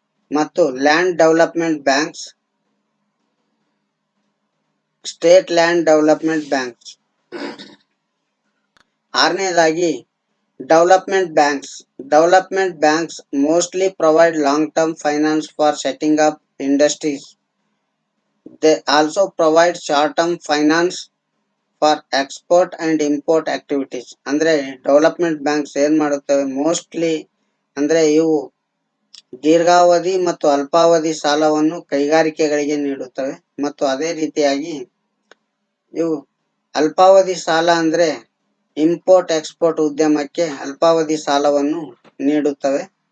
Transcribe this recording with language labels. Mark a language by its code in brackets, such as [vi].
[kn] ಮತ್ತು land development banks, state land development banks. ಆರನೇದಾಗಿ [en] Development banks. Development banks mostly provide long term finance for setting up industries. They also provide short term finance for export and import activities. [kn] ಅಂದ್ರೆ development banks ಏನ್ ಮಾಡುತ್ತವೆ, mostly ಅಂದ್ರೆ ಇವು ದೀರ್ಘಾವಧಿ ಮತ್ತು ಅಲ್ಪಾವಧಿ ಸಾಲವನ್ನು ಕೈಗಾರಿಕೆಗಳಿಗೆ ನೀಡುತ್ತವೆ. ಮತ್ತು ಅದೇ ರೀತಿಯಾಗಿ ಇವು ಅಲ್ಪಾವಧಿ ಸಾಲ ಅಂದ್ರೆ ಇಂಪೋರ್ಟ್ ಎಕ್ಸ್ಪೋರ್ಟ್ ಉದ್ಯಮಕ್ಕೆ ಅಲ್ಪಾವಧಿ ಸಾಲವನ್ನು ನೀಡುತ್ತವೆ.